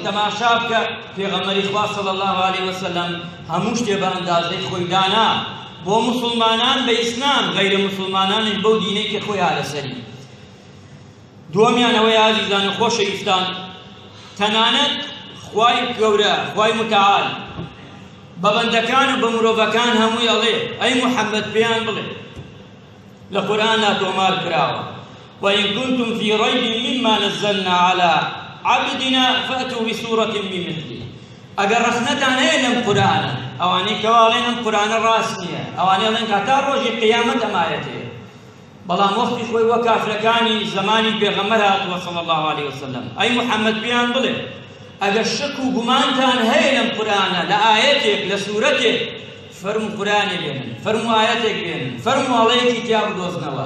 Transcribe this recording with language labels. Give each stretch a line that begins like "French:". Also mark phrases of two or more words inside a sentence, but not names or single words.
Central Kurdish: تەماشا بکە پێغەمبەری خوا
Arabic: صلی الله علیه وسلم
Central Kurdish: هەموو شتێ بە ئەندازەی خۆی دانا بۆ مسڵمانان بە ئیسلام، غەیرە مسڵمانانش بەو دینەی کە خۆی هاتەسەری. دووەمیان ئەوەی ئازیزان و خۆشەویستان، تەنانەت خوای گەورە خوای متعال بە بەندەکان و بە مرۆڤەکان هەمووی ئەڵێ ئەی محەممەد پێیان بڵێ لە قورئاندا تۆمار کراوە
Arabic: وإن كنتم في ريب مما نزلنا على عبدنا فأتوا بسورة من مثله.
Central Kurdish: ئەگەر ڕەخنەتان هەیە لەم قورئانە، ئەوانەی کەوا ئەڵێن ئەم قورئانە ڕاست نییە، ئەوانەی ئەڵێن هەتا ڕۆژی قیامەت ئەمایەتەیە، بەڵام وەختی خۆی وە کافرەکانی زمانی پێغەمبەر هاتووە
Arabic: صلی الله علیه وسلم
Central Kurdish: ئەی محەممەد پێیان بڵێ ئەگەر شک و گومانتان هەیە لەم قورئانە لە ئایەتێک لە سوورەتێک، فەرموو قورئانێ بێنن، فەرموو ئایەتێک بێنن، فەرموو هەڵەیەکی تیا بدۆزنەوە.